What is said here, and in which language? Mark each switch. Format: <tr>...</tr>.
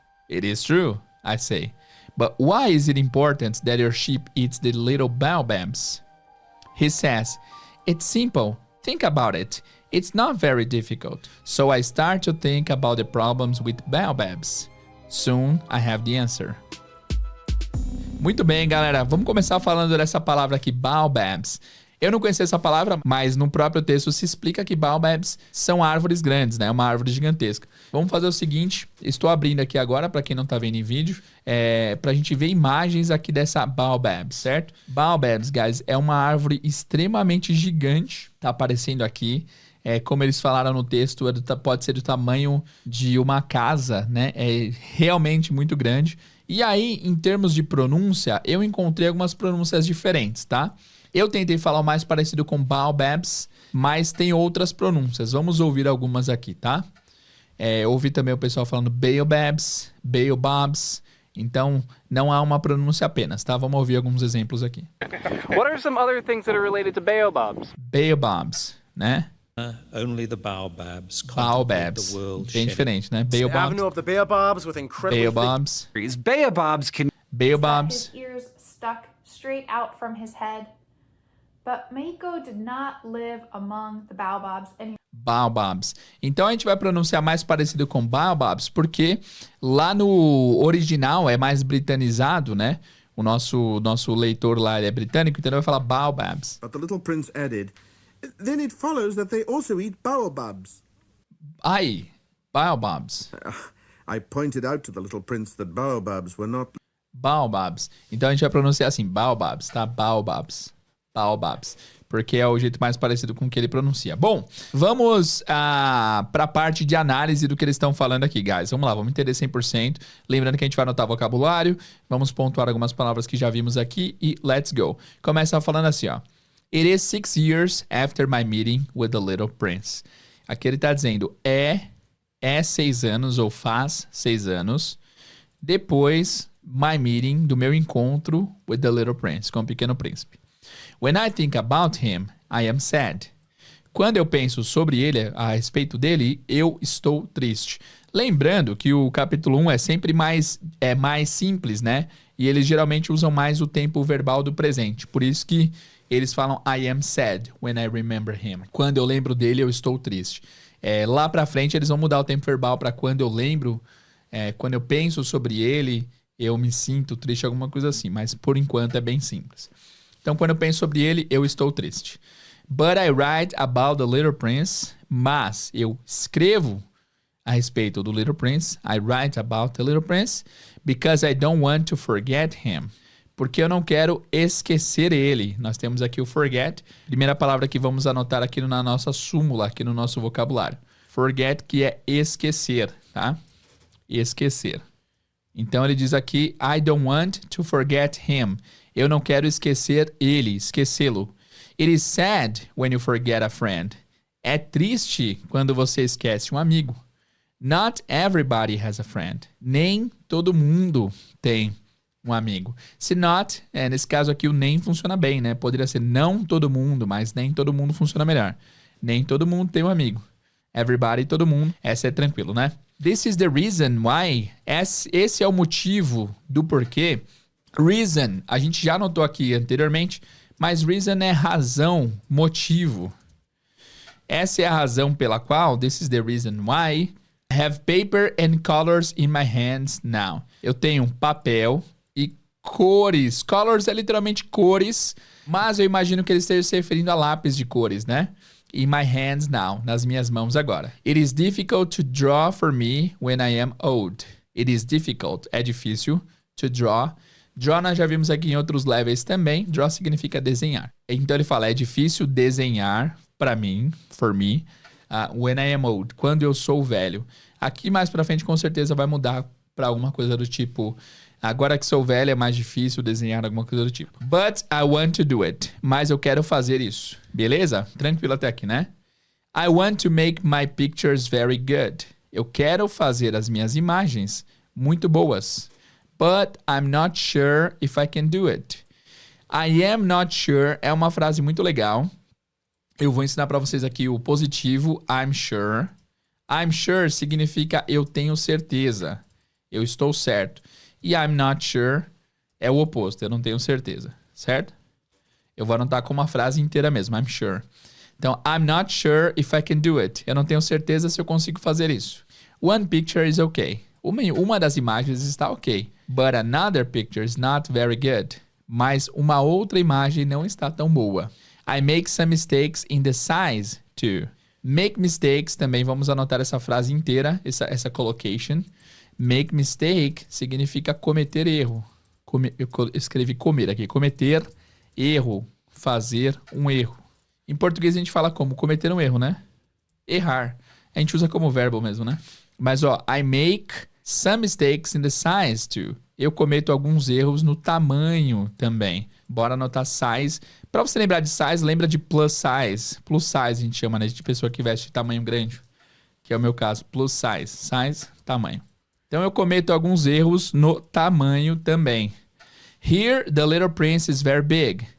<en>It is true, I say. But why is it important that your sheep eats the little baobabs? He says, it's simple. Think about it. It's not very difficult. So I start to think about the problems with baobabs. Soon I have the answer.</en> <pt>Muito bem, galera. Vamos começar falando dessa palavra aqui, baobabs. Eu não conhecia essa palavra, mas no próprio texto se explica que baobabs são árvores grandes, né? Uma árvore gigantesca. Vamos fazer o seguinte, estou abrindo aqui agora, para quem não tá vendo em vídeo, pra gente ver imagens aqui dessa baobab, certo? Baobabs, guys, é uma árvore extremamente gigante, tá aparecendo aqui. Como eles falaram no texto, pode ser do tamanho de uma casa, né? É realmente muito grande. E aí, em termos de pronúncia, eu encontrei algumas pronúncias diferentes, tá? Eu tentei falar o mais parecido com baobabs, mas tem outras pronúncias. Vamos ouvir algumas aqui, tá? Ouvi também o pessoal falando baobabs, baobabs. Então, não há uma pronúncia apenas, tá? Vamos ouvir alguns exemplos aqui.</pt> <en>What are some other things that are related to baobabs?</en> <pt>Baobabs, né?</pt> <en>Only the baobabs. Baobabs. The world</en> <pt>Bem diferente, né?</pt> <en>The avenue of the baobabs with incredibly Baobabs. Baobabs can Baobabs. His ears stuck straight out from his head. But Meiko did not live among the baobabs anymore. Baobabs.</en> <pt>Então a gente vai pronunciar mais parecido com baobabs, porque lá no original é mais britanizado, né? O nosso leitor lá ele é britânico, então ele vai falar baobabs.</pt> <en>But the little prince added, then it follows that they also eat baobabs.</en> <pt>Aí, baobabs.</pt> <en>I pointed out to the little prince that baobabs were not... Baobabs.</en> <pt>Então a gente vai pronunciar assim, baobabs, tá? Baobabs. Baobabs. Porque é o jeito mais parecido com o que ele pronuncia. Bom, vamos para a parte de análise do que eles estão falando aqui, guys. Vamos lá, vamos entender 100%. Lembrando que a gente vai anotar vocabulário. Vamos pontuar algumas palavras que já vimos aqui e</pt> <en>let's go.</en> <pt>Começa falando assim, ó.</pt> <en>It is 6 years after my meeting with the little prince.</en> <pt>Aqui ele tá dizendo, é 6 anos ou faz 6 anos depois</pt> <en>my meeting,</en> <pt>do meu encontro</pt> <en>with the little prince,</en> <pt>com o pequeno príncipe.</pt> <en>When I think about him, I am sad.</en> <pt>Quando eu penso sobre ele, a respeito dele, eu estou triste. Lembrando que o capítulo 1 é sempre mais simples, né? E eles geralmente usam mais o tempo verbal do presente. Por isso que eles falam</pt> <en>I am sad when I remember him.</en> <pt>Quando eu lembro dele, eu estou triste. Lá pra frente, eles vão mudar o tempo verbal para quando eu lembro, quando eu penso sobre ele, eu me sinto triste, alguma coisa assim. Mas por enquanto é bem simples. Então, quando eu penso sobre ele, eu estou triste.</pt> <en>But I write about the little prince.</en> <pt>Mas eu escrevo a respeito do little prince.</pt> <en>I write about the little prince because I don't want to forget him.</en> <pt>Porque eu não quero esquecer ele. Nós temos aqui o forget. Primeira palavra que vamos anotar aqui na nossa súmula, aqui no nosso vocabulário. Forget, que é esquecer, tá? Esquecer. Então, ele diz aqui,</pt> <en>I don't want to forget him.</en> <pt>Eu não quero esquecer ele, esquecê-lo.</pt> <en>It is sad when you forget a friend.</en> <pt>É triste quando você esquece um amigo.</pt> <en>Not everybody has a friend.</en> <pt>Nem todo mundo tem um amigo. Se not, nesse caso aqui o nem funciona bem, né? Poderia ser não todo mundo, mas nem todo mundo funciona melhor. Nem todo mundo tem um amigo. Everybody, todo mundo. Essa é tranquilo, né?</pt> <en>This is the reason why.</en> <pt>Esse é o motivo do porquê. Reason, a gente já notou aqui anteriormente, mas reason é razão, motivo. Essa é a razão pela qual,</pt> <en>this is the reason why, I have paper and colors in my hands now.</en> <pt>Eu tenho papel e cores. Colors é literalmente cores, mas eu imagino que ele esteja se referindo a lápis de cores, né?</pt> <en>In my hands now,</en> <pt>nas minhas mãos agora.</pt> <en>It is difficult to draw for me when I am old. It is difficult,</en> <pt>é difícil,</pt> <en>to draw.</en> <pt>Draw nós já vimos aqui em outros levels também. Draw significa desenhar. Então ele fala, é difícil desenhar para mim,</pt> <en>for me, when I am old,</en> <pt>quando eu sou velho. Aqui mais pra frente com certeza vai mudar pra alguma coisa do tipo, agora que sou velho é mais difícil desenhar alguma coisa do tipo.</pt> <en>But I want to do it.</en> <pt>Mas eu quero fazer isso. Beleza? Tranquilo até aqui, né?</pt> <en>I want to make my pictures very good.</en> <pt>Eu quero fazer as minhas imagens muito boas.</pt> <en>But I'm not sure if I can do it. I am not sure</en> <pt>é uma frase muito legal. Eu vou ensinar pra vocês aqui o positivo,</pt> <en>I'm sure. I'm sure</en> <pt>significa eu tenho certeza. Eu estou certo. E</pt> <en>I'm not sure</en> <pt>é o oposto, eu não tenho certeza, certo? Eu vou anotar com uma frase inteira mesmo,</pt> <en>I'm sure.</en> <pt>Então,</pt> <en>I'm not sure if I can do it.</en> <pt>Eu não tenho certeza se eu consigo fazer isso.</pt> <en>One picture is okay.</en> <pt>Uma das imagens está ok.</pt> <en>But another picture is not very good.</en> <pt>Mas uma outra imagem não está tão boa.</pt> <en>I make some mistakes in the size too.</en> <pt>Make mistakes, também vamos anotar essa frase inteira, essa collocation.</pt> <en>Make mistake</en> <pt>significa cometer erro. Eu escrevi comer aqui. Cometer erro. Fazer um erro. Em português a gente fala como? Cometer um erro, né? Errar. A gente usa como verbo mesmo, né? Mas ó,</pt> <en>I make some mistakes in the size too.</en> <pt>Eu cometo alguns erros no tamanho também. Bora anotar size. Pra você lembrar de size, lembra de plus size. Plus size a gente chama, né? De pessoa que veste tamanho grande. Que é o meu caso. Plus size. Size, tamanho. Então eu cometo alguns erros no tamanho também.</pt> <en>Here, the little prince is very big.</en>